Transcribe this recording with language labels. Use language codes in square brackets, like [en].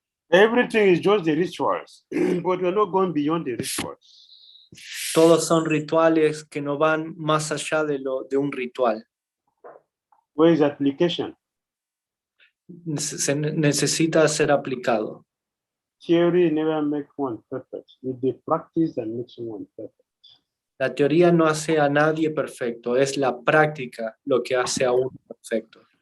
[en] Everything is just the rituals, but we're not going beyond the rituals. [es] Todos son rituales que no van más allá de un ritual. [en] Where is application? [es] Se necesita ser aplicado. [en] Theory never makes one perfect. It's the practice that makes one perfect. [es] La teoría no hace a nadie perfecto, es la práctica lo que hace a uno perfecto.